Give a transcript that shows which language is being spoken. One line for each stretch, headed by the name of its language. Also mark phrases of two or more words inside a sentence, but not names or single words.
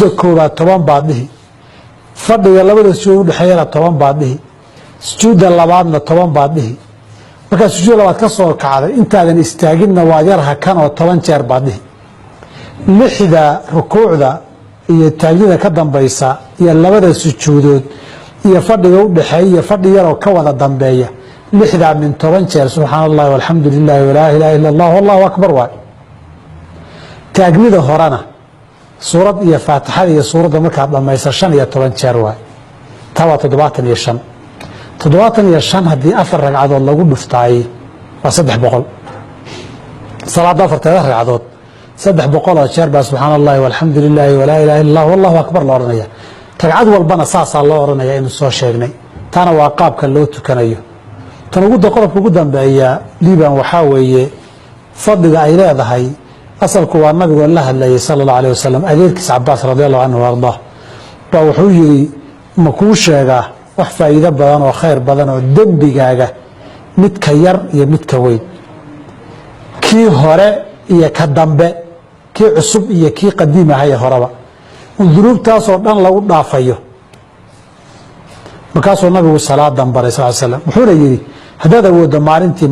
Somali: koobaad 10 baad dhihi fadhiga labada sujuud u dhaxeeyana 10 baad dhihi sujuuda labaadna 10 baad dhihi marka sujuud labaad ka soo kacday intaadan istaaginna waa yar hakan oo 10 jeer baad dhihi lixda rukuucda iyo taagnida ka dambaysa iyo labada sujuudood iyo fadhiga u dhaxeeya fadhi yar oo ka wada dambeeya lixda min 10 jeer
Arabic: سبحان الله والحمد لله ولا إله إلا الله والله أكبر
Somali: waa taagnida horana suurad iyo faatixada iyo suurada marka dhamaysa 15 jeer waa tawa 75 hadii afar ragcadood lagu dhuftaay waa 300 salaada afarteeda ragcadood 300 jeer baa
Arabic: سبحان الله والحمد لله ولا إله إلا الله والله أكبر
Somali: la oranaya ragcad walbana saasa loo oranaya inuu soo sheegnay tana waa qaabka loo tukanayo tan ugu qodobka ugu dambeeya liiban waxa weeye fadliga ay leedahay asalku waa nabiga la hadlayay
Arabic: صلى الله عليه وسلم
Somali: adeerkiisa Abbas
Arabic: رضي الله عنه
Somali: warda baa wuxuu yiri ma ku sheegaa wax faa'iido badan oo khayr badan oo dambigaaga mid ka yar iyo mid ka weyn kii hore iyo ka dambe kii cusub iyo kii qadiim ah ee horeba dunuubtaas oo dhan lagu dhaafayo markaasoo nabigu salaadan baray
Arabic: صلى الله عليه وسلم
Somali: wuxuu yiri hadaad awoodo maalintii